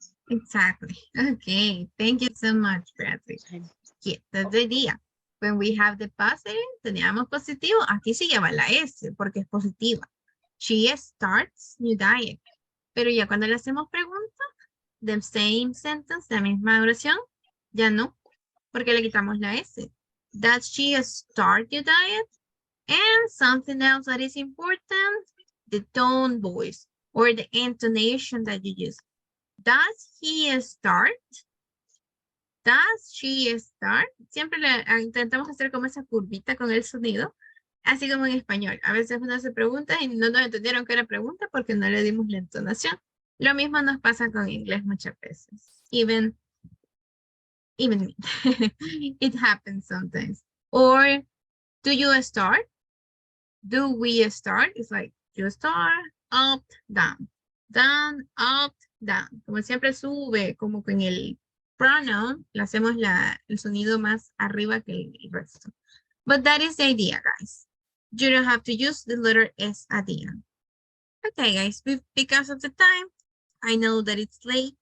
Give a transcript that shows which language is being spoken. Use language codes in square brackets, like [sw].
[en] Exactly. Okay. Thank you so much, Beatriz. Yeah, that's the idea. When we have the positive, [es] teníamos positivo. Aquí sí lleva la S porque es positiva. [en] She starts new diet. [es] Pero ya cuando le hacemos preguntas, [en] the same sentence, [es] la misma oración, ya no. Porque le quitamos la S. [en] Does she start your diet? And something else that is important, the tone voice or the intonation that you use. Does he start? Does she start? [es] Siempre intentamos hacer como esa curvita con el sonido, así como en español. A veces uno se pregunta y no nos entendieron que era pregunta porque no le dimos la entonación. Lo mismo nos pasa con inglés muchas veces. [en] Even me. It happens sometimes. Or, do you start? Do we start? It's like, you start, up, down. Down, up, down. [es] Como siempre sube, como con el pronoun, le hacemos el sonido más arriba que el resto. [en] But that is the idea, guys. You don't have to use the letter S at the end. Okay, guys, because of the time, I know that it's late.